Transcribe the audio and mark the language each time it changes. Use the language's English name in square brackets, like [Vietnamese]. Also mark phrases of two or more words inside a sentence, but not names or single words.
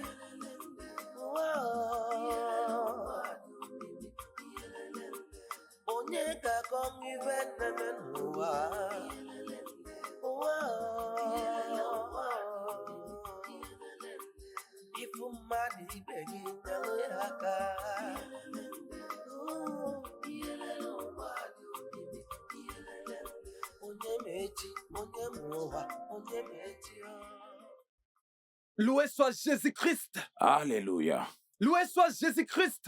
[Igbo] Onye ga-akọnwụ ibe nneme n'ụwa. Ifu mmadụ ibe gị nyere ya aka. [French] Loué soit Jésus-Christ. Alléluia. Loué soit Jésus-Christ.